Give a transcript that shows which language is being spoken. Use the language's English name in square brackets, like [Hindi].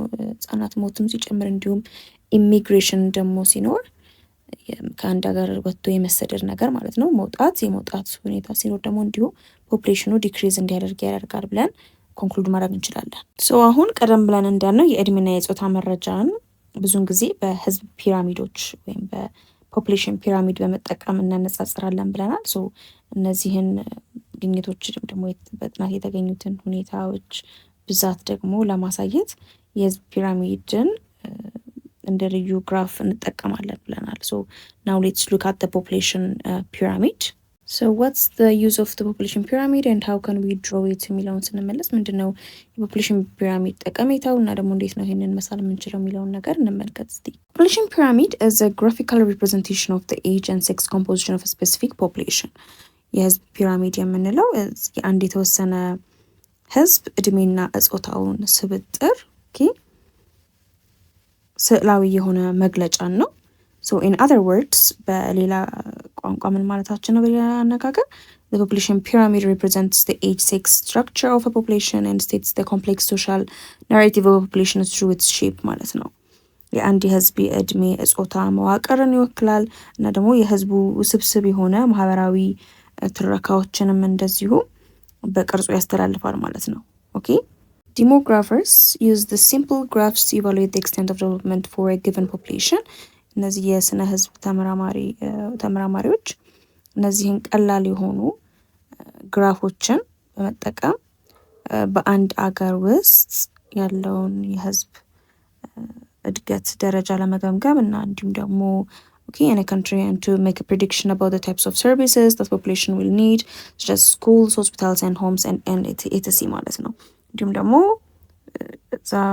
[Amharic] ህጻናት ሞትም ሲጨምር እንዲሁም immigration ደግሞ ሲኖር ከአንድ ሀገር ወጥቶ የመሰደድ ነገር ማለት ነው የመውጣት ሁኔታ ሲኖር ደግሞ እንዲሁ ፖፑሌሽኑ ዲክሪዝ እንዲያደርግ ያደርጋል ብለን ኮንክሉድ ማድረግ እንችላለን። ሶ አሁን ቀደም ብለን እንዳልነው የእድሜና የጾታ መረጃን ብዙውን ጊዜ በህዝብ ፒራሚዶች ወይም በፖፑሌሽን ፒራሚድ በመጠቀም እናነጻጽራለን ብለናል። ሶ እነዚህን ግኝቶች ደግሞ በጥናት የተገኙትን ሁኔታዎች ብዛት ደግሞ ለማሳየት የህዝብ ፒራሚድን እንደ ልዩ ግራፍ እንጠቀማለን ብለናል። [English] so now let's look at the population pyramid. so what's the use of the population pyramid and how can we draw it [Amharic] የሚለውን ስንመለስ ምንድነው የፖፑሌሽን ፒራሚድ ጠቀሜታው እና ደግሞ እንዴት ነው ይሄንን መሳል የምንችለው የሚለውን ነገር እንመልከት እስቲ። [English] population pyramid is a graphical representation of the age and sex composition of a specific population. [Amharic] የህዝብ ፒራሚድ የምንለው አንድ የተወሰነ ህዝብ እድሜና ጾታውን ስብጥር ስዕላዊ የሆነ መግለጫን ነው። [English] so in other words [Amharic] በሌላ ቋንቋ ምን ማለታችን ነው? [English] በሌላ አነጋገር the population pyramid represents the age sex structure of a population and states the complex social narrative of a population through its shape ማለት ነው። [Amharic] የአንድ የህዝብ የእድሜ ጾታ መዋቅርን ይወክላል እና ደግሞ የህዝቡ ውስብስብ የሆነ ማህበራዊ ትረካዎችንም እንደዚሁ በቅርጹ ያስተላልፋል ማለት ነው። [English] ኦኬ demographers use the simple graphs to evaluate the extent of development for a given population. [Amharic] እነዚህ የስነ ህዝብ ተመራማሪዎች እነዚህን ቀላል የሆኑ ግራፎችን በመጠቀም በአንድ አገር ውስጥ ያለውን የህዝብ እድገት ደረጃ ለመገምገም እና እንዲሁም ደግሞ [English] in a country and to make a prediction about the types of services that population will need such as schools, hospitals and homes and etc [Amharic] ማለት ነው። እንዲሁም ደግሞ እዛ